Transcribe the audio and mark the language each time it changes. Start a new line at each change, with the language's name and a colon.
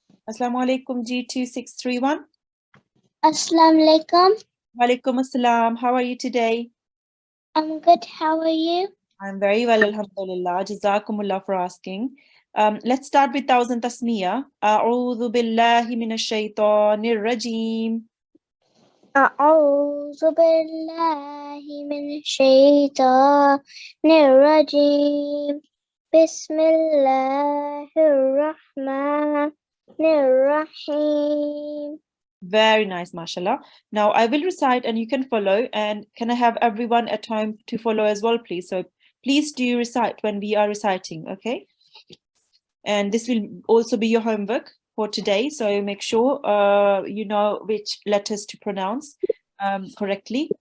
English: Assalamu alaikum, G2631. Assalamu alaikum. Walaikum assalam. How are you today? I'm good. How are you? I'm very well, alhamdulillah. Jazakumullah for asking. Let's start with thousand tasmiyah.
Arabic: A'udhu billahi minash shaitanir rajim. أعوذ بالله من الشيطان الرجيم بسم الله الرحمن الرحيم.
English: Very nice, mashallah. Now I will recite and you can follow. And can I have everyone at home to follow as well, please? So please do recite when we are reciting, okay? And this will also be your homework for today. So make sure you know which letters to pronounce correctly.